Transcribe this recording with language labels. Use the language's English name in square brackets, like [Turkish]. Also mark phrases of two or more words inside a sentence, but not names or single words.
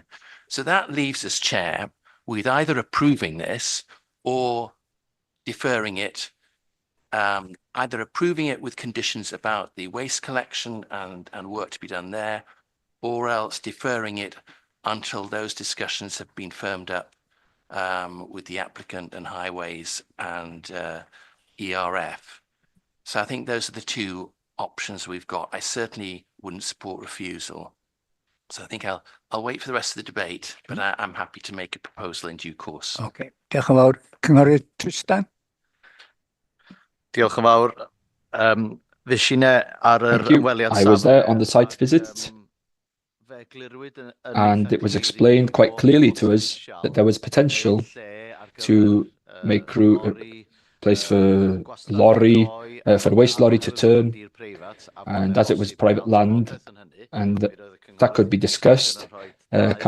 [English] So that leaves us, Chair, with either approving this or deferring it, either approving it with conditions about the waste collection and work to be done there, or else deferring it until those discussions have been firmed up with the applicant and highways and ERF. So I think those are the two options we've got. I certainly wouldn't support refusal. So I think I'll wait for the rest of the debate, but I'm happy to make a proposal in due course. [Welsh] Okay. Diolch yn fawr. Cynghorydd Tristan. Diolch yn fawr. Fues i ar yr ymweliad. [English] I was there on the site visit, and it was explained quite clearly to us that there was potential to make a place for for waste lorry to turn, and as it was private land, and that could be discussed.